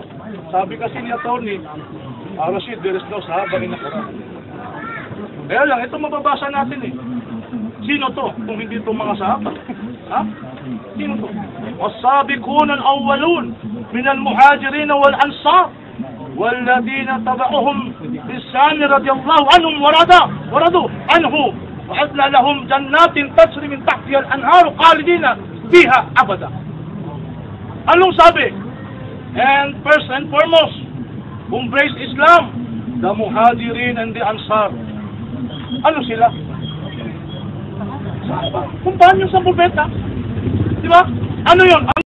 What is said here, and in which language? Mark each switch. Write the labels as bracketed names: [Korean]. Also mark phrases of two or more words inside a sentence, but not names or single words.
[Filipino] Sabi kasi ni Atty. [English] Rashid, there is no sahaba in the Quran. [Filipino] Kaya lang, ito mababasa natin eh. Sino to? Kung hindi itong mga sahaba. Ha? Sino to? [Arabic] وَالسَّابِقُونَ الْأَوَّلُونَ مِنَ الْمُهَاجِرِينَ وَالْأَنصَارِ وَالَّذِينَ تَبَعُهُمْ بِإِحْسَانٍ رَضِيَ اللَّهُ عَنْهُمْ وَرَضُوا عَنْهُ وَأَعَدَّ لَهُمْ جَنَّاتٍ تَجْرِي مِنْ تَحْتِهَا الْأَنْهَارُ خَالِدِينَ فِيهَا أَبَدًا. [Filipino] Anong sabi? [English] And first and foremost, embrace Islam, the Muhajirin and the Ansar. [Filipino] Ano sila? Kumpanya sa propeta. Di ba? Ano yun?